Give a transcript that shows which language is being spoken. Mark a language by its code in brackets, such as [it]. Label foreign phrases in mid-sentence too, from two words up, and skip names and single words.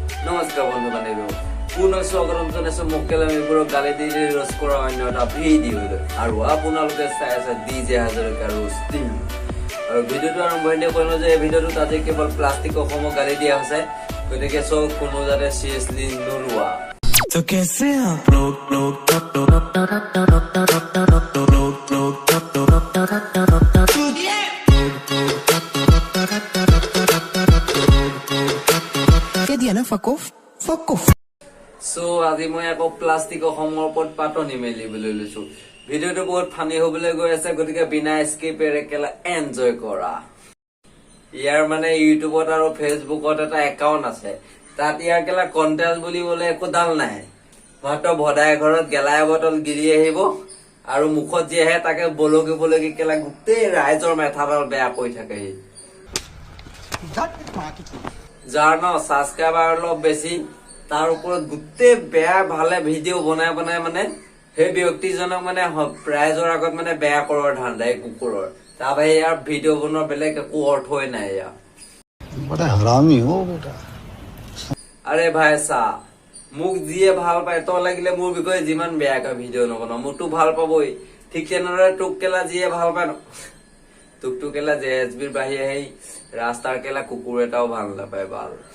[as] নমস্কাৰ বন্ধু বান্ধৱী পুনৰ স্বাগতম জনাইছো মক্কেল আমিবোৰক গালি দি ৰোষ্ট কৰা অন্য এটা ভিডিঅ' আৰু আপোনালোকে চাই আছে ডিজে হাজৰিকা ৰোষ্টিং আৰু ভিডিঅ'টো আৰম্ভ হ'লে কৈলো যে এই ভিডিঅ'টোত আজি কেৱল প্লাষ্টিক অসমক গালি দিয়া হৈছে গতিকে সব কোনো যাতে সিৰিয়াছলি নোলোৱা [hi] तो कैसे आप लोग क्या दिया ना [en] fuck off [as] সো আজি মই আকৌ প্লাষ্টিক অসমৰ ওপৰত পাতনি মেলিবলৈ লৈছো ভিডিঅ'টো বহুত ফানি হ'বলৈ গৈ আছে গতিকে বিনা স্কিপেৰে কেলা এনজয় কৰা ইয়াৰ মানে ইউটিউবত আৰু ফেচবুকত এটা একাউন্ট আছে তাত ইয়াৰ কেলা কন্টেন্ট বুলিবলৈ একো দাল নাই মাত্ৰ ভদাই ঘৰত গেলাই বটল গিৰি আহিব আৰু মুখত যি আহে তাকে বলকি কেলা গোটেই ৰাইজৰ মেথাডাল বেয়া কৈ থাকে যাৰ ন সাবস্ক্ৰাইবাৰ অলপ বেছি তাৰ ওপৰত গোটেই বেয়া ভালে ভিডিঅ' বনাই মানে সেই ব্যক্তিজনক মানে ৰাইজৰ আগত মানে বেয়া কৰাৰ ধান্দাই কুকুৰৰ তাৰ বাহিৰে ইয়াৰ ভিডিঅ' বনোৱাৰ বেলেগ একো অৰ্থই নাই ইয়াৰ [hi] बड़ा हरामी हो बेटा [as] আৰে ভাই চা মোক যিয়ে ভাল পায় তো লাগিলে মোৰ বিষয়ে যিমান বেয়াকৈ ভিডিঅ' নবনাও মোকতো ভাল পাবই ঠিক তেনেদৰে তোক কেলা যিয়ে ভাল পায় তোকতো কেলা জেএছবিৰ বাহিৰে সেই ৰাস্তাৰ কেলা কুকুৰ এটাও ভাল নাপায় ভাল